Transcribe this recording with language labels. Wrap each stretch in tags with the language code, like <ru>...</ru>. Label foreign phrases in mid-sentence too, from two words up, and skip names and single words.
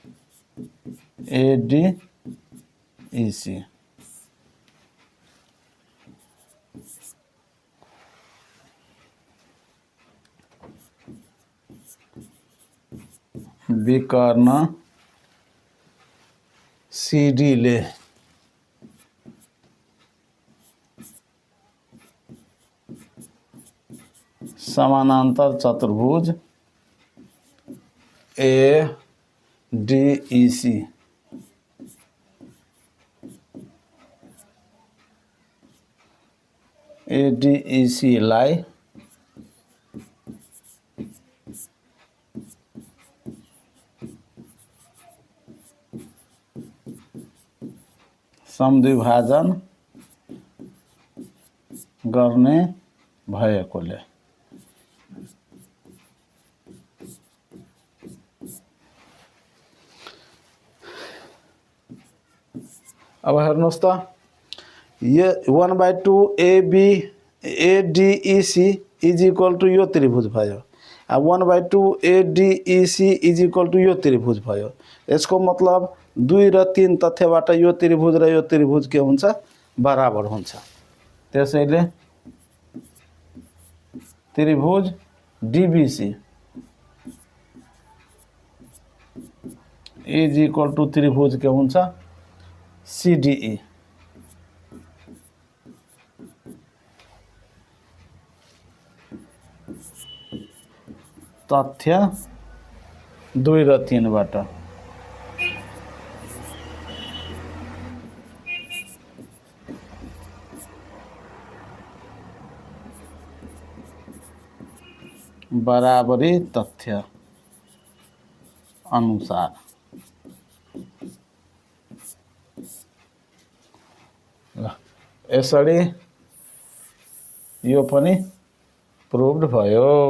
<ne>विकर्ण CD ले समानांतर चतुर्भुज ADEC लाई समद्विभाजन गर्ने भएकोले अब हेर्नुस् त ये 1/2 ADEC</ne> <en>is equal to</en> <ne>यो त्रिभुज भयो। 1/2 ADEC</ne> <en>is equal to</en> <ne>यो त्रिभुज भयो। यसको मतलब 2 र 3 तथ्यबाट यो त्रिभुज र यो त्रिभुज के हुन्छ, बराबर हुन्छ। त्यसैले त्रिभुज DBC</ne> <en>is equal to</en> <ne>त्रिभुज के हुन्छ CDE। तथ्य 2 र 3 बाट बराबरी तथ्य अनुसार यसरी यो पनि प्रुभड भयो।</ne>